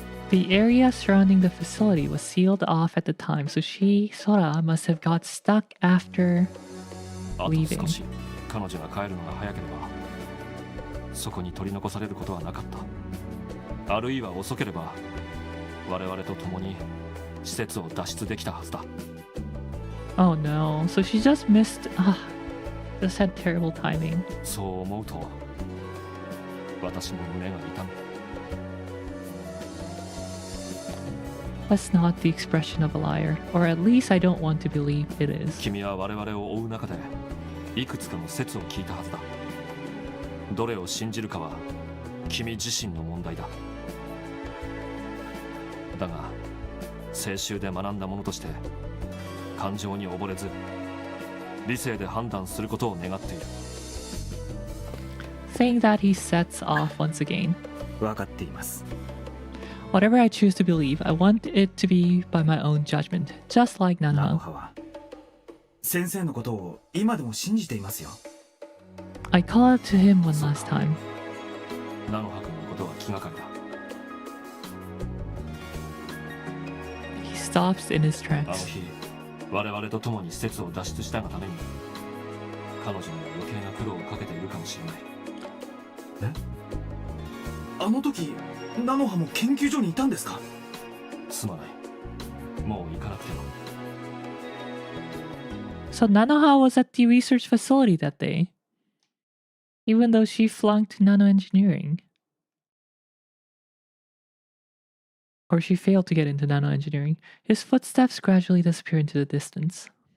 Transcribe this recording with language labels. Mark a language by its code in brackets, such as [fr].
[en] The area surrounding the facility was sealed off at the time, so Sora, must have got stuck after [ja] あと [en] leaving. [ja] 少し彼女が帰るのが早ければそこに取り残されることはなかった。あるいは遅ければ我々と共に施設を脱出できたはずだ。 [en] Oh no, so she just missed. Just had terrible timing. [ja] そう思うと私も胸が痛む。 [en] That's not the expression of a liar, or at least I don't want to believe it is. [ja] 君は我々を追う中でいくつかの説を聞いたはずだ。どれを信じるかは君自身の問題だ。だが青春で学んだものとして感情に溺れず理性で判断することを願っている。 [en] Saying that, he sets off once again. [ja] 分かっています。 [en] Whatever I choose to believe, I want it to be by my own judgment, just like [ja] ナノハは先生のことを今でも信じていますよ。 [en] I call out to him one last time. [ja] ナノハ君のことは気がかりだ。 [en] He stops in his [ja] あの [en] tracks. [ja] 日我々と共に施設を脱出したがために彼女には余計な苦労をかけているかもしれない。あの時ナノハも研究所にいたんですか？すまない。もう行かなくても。 [en] So Nanoha was at the research facility that day, even though she flunked nanoengineering. Or she failed to get into nanoengineering. His footsteps gradually disappear into the distance.